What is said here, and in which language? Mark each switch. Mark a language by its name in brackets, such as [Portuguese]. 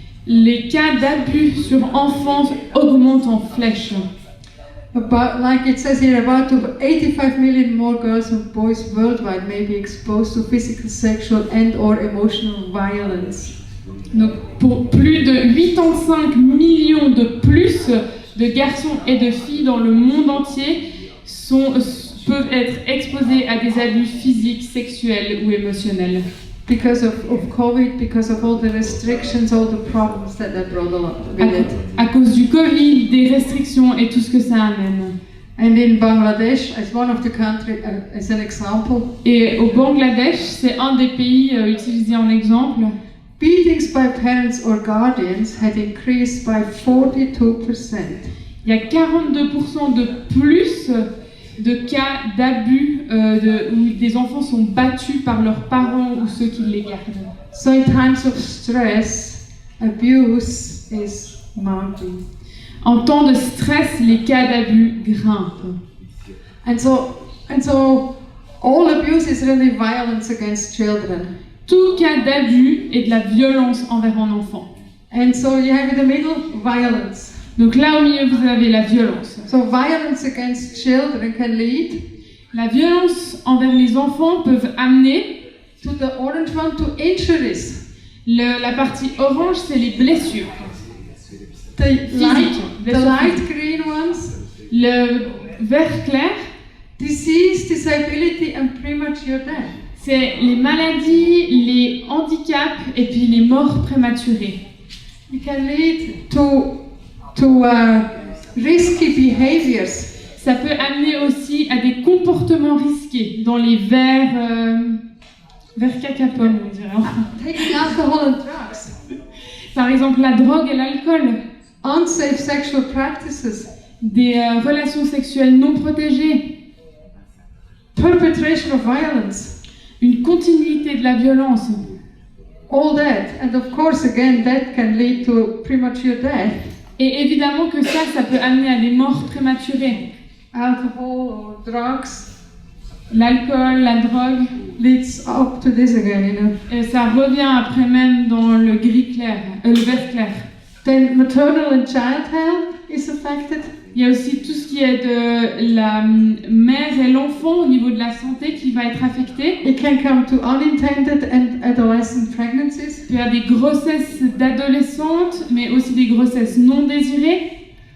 [French] Les cas d'abus sur enfants augmentent en flèche. [English] About, like it says here, about 85 million more girls and boys worldwide may be exposed to physical, sexual and/or emotional violence. [French] Donc, pour plus de 85 millions de plus de garçons et de filles dans le monde entier peuvent être exposés à des abus physiques, sexuels ou émotionnels. [English] Because of COVID, because of all the restrictions, all the problems that brought along with it. [French] À cause du Covid, des restrictions et tout ce que ça amène. [English] And in Bangladesh, as one of the countries, as an example, [French] Et au Bangladesh, c'est un des pays utilisés en exemple, [English] beatings by parents or guardians had increased by 42%. [French] il y a 42% de plus de cas d'abus où des enfants sont battus par leurs parents ou ceux qui les gardent. [English] So in times of stress, abuse is mounting. [French] En temps de stress, les cas d'abus grimpent. [English] And so all abuse is really violence against children. [French] Tout cas d'abus est de la violence envers un enfant. [English] And so you have in the middle violence. [French] Donc là au milieu vous avez la violence. [English] So violence against children can lead [French] La violence envers les enfants peuvent amener, [English] to the orange one to injuries. [French] la partie orange c'est les blessures. [English] The [French] Blessures [English] light [French] physiques. [English] green ones, [French] Le vert clair, [English] disease, disability and premature death. [French] c'est les maladies, les handicaps et puis les morts prématurées. [English] It can lead to risky behaviors. [French] Ça peut amener aussi à des comportements risqués dans les verts cacapoles, on dirait. [English] Taking alcohol and drugs, [French] Par exemple, la drogue et l'alcool, [English] unsafe sexual practices, [French] des relations sexuelles non protégées, [English] perpetration of violence, [French] une continuité de la violence. [English] all that. And of course, again, that can lead to premature death. [French] Et évidemment que ça peut amener à des morts prématurées. [English] Alcohol or drugs [French] L'alcool, la drogue, [English] leads up to this again, you know. [French] et ça revient après même dans le gris clair, le vert clair. [English] Then maternal and child health is affected. [French] Il y a aussi tout ce qui est de la mère et l'enfant au niveau de la santé qui va être affecté. [English] It can come to unintended and adolescent pregnancies. [French] Il y a des grossesses d'adolescentes, mais aussi des grossesses non désirées.